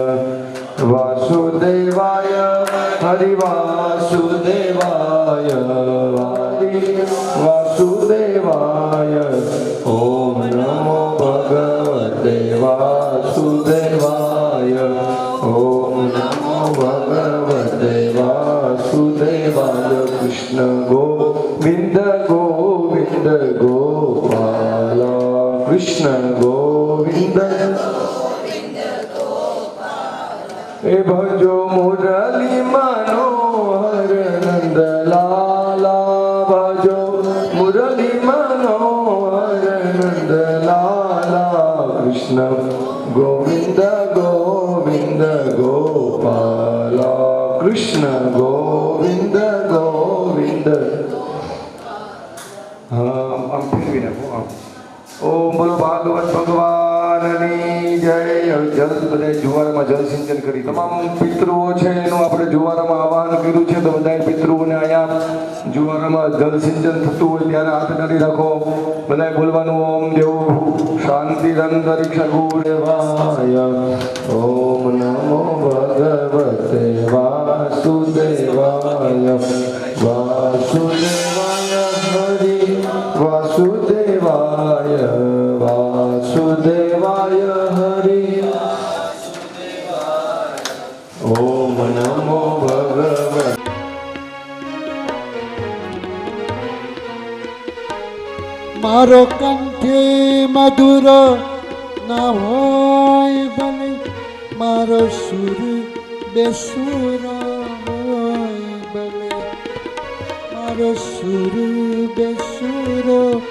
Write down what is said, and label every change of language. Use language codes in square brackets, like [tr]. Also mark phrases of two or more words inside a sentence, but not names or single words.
[sa] वासुदेवाय हरि वासुदेवाय वासुदेवाय ओम नमो भगवते वासुदेवाय ओम नमो भगवते वासुदेवाय। कृष्ण गोविंद गोविंद गोपाल कृष्ण गोविंद [hi] ए भजो मुरली मनोहर नंद लाला भजो मुरली मनोहर नंद लाला कृष्ण गोविंद गोविंद गोपाल कृष्ण गोविंद गोविंद। हाँ हम फिर भी रखो आप। [gu] ओम बोलो भागवत भगवाननी जय। જલ બધાય જુવારામાં જલ સિંચન કરી તમામ પિતૃઓ છે એનું આપણે જુવારામાં આહવાન કર્યું છે। તો બધાય પિતૃઓને અહીંયા જુવારામાં જલ સિંચન થતું હોય ત્યારે હાથ કરી રાખો। બધાય બોલવાનું [sa] ओम देव शांति अंतरिक्ष गुरुदेवाय ओम नमो भगवते वासुदेवाय वासुदेवाय हरि वासुदेवाय वासुदेवाय हरि ओम नमो भगवते। [gu] મારો કંઠે મધુર ન હોય ભલે મારો સુર બેસુર હોય ભલે મારો સુર બેસુર